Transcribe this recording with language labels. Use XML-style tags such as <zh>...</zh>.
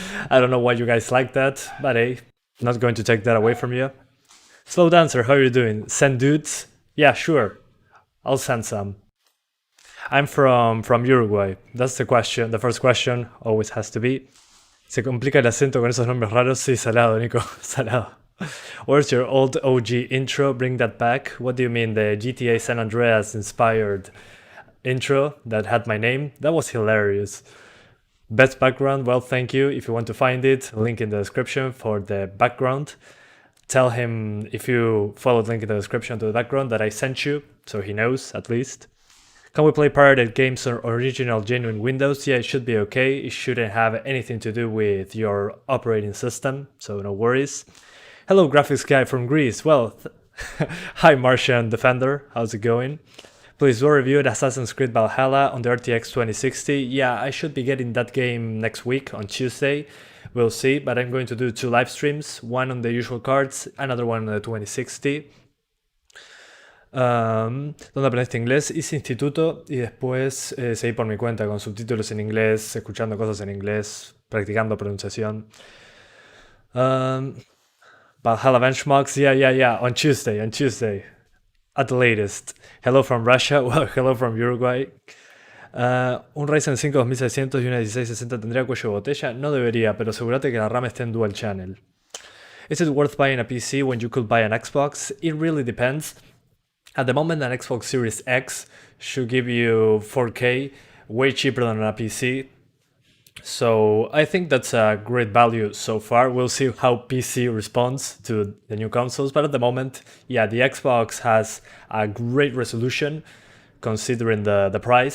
<en>I don't know why you guys like that, but hey, not going to take that away from you. Slow Dancer, how are you doing? Send dudes? Yeah, sure, I'll send some. I'm from Uruguay, that's the question, the first question always has to be.</en> <es>Se complica el acento con esos nombres raros. Sí, salado, Nico, salado.</es> <en>Where's your old OG intro? Bring that back. What do you mean, the GTA San Andreas inspired intro that had my name? That was hilarious. Best background? Well, thank you. If you want to find it, link in the description for the background. Tell him, if you follow the link in the description to the background, that I sent you, so he knows at least. Can we play pirated games on original genuine Windows? Yeah, it should be okay. It shouldn't have anything to do with your operating system, so no worries. Hello, graphics guy from Greece. Well, hi Martian Defender, how's it going? Please do review Assassin's Creed Valhalla on the RTX 2060. Yeah, I should be getting that game next week on Tuesday. We'll see, but I'm going to do 2 live streams, one on the usual cards, another one on the 2060.</en> <es>¿Dónde aprendiste inglés? Hice instituto y después seguí por mi cuenta con subtítulos en inglés, escuchando cosas en inglés, practicando pronunciación.</es> <en>Valhalla benchmarks, yeah, on Tuesday, at the latest. Hello from Russia, well, hello from Uruguay.</en> <es>Un Ryzen 5 2600 y una 1660 tendría cuello de botella. No debería, pero asegúrate que la RAM esté en dual channel.</es> <en>Is it worth buying a PC when you could buy an Xbox? It really depends. At the moment, an Xbox Series X should give you 4K, way cheaper than a PC. So I think that's a great value so far. We'll see how PC responds to the new consoles, but at the moment, yeah, the Xbox has a great resolution considering the price.</en>